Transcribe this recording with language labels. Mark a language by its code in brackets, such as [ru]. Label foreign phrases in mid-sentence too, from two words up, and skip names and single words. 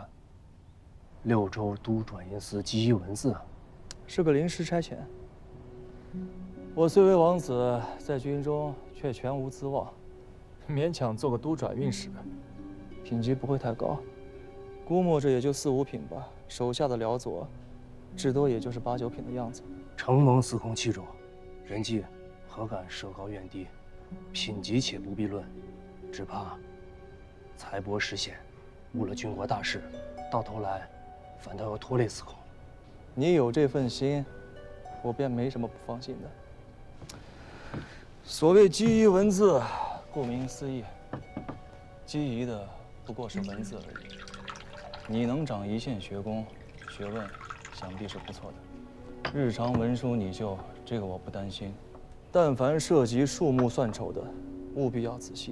[zh] 6 州都轉運司紀一文字，是個臨時差遣。我雖為王子，在軍中卻全無資望，勉強做個都轉運使，品級不會太高，估摸着也就4、5品吧。手下的遼佐，至多也就是8、9品的樣子。承蒙司空器重，人既何敢设高怨低？品级且不必論，只怕才薄识险，誤了軍國大事，到頭來反倒要拖累司空。你有這份心，我便沒什麼不放心的。所謂紀儀文字，顧名思義，紀儀的不過是文字而已。你能長一線學功，學問想必是不錯的。日常文書擬就，這個我不擔心。但凡涉及數目算籌的，務必要仔細。